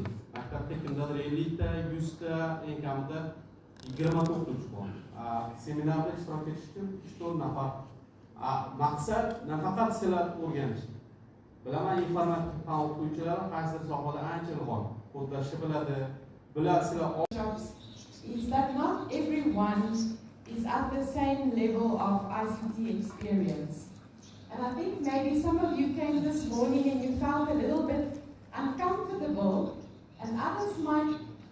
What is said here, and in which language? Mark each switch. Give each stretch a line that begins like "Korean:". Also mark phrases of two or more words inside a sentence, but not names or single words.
Uzbek: Maktabda kimdadir 50 ta, 100 ta, eng kamida 20 ta o'qituvchi bor. Seminarda ishtirok etish uchun 3-4 nafar. Maqsad nafaqat sizlar o'rganish. Bilaman, informatika fan o'qituvchilari qaysidir sohada ancha ilg'or, kodlashni biladi.
English: Is that not everyone is at the same level of ICT experience. And I think maybe some of you came this morning and you felt a little bit uncomfortable, and others might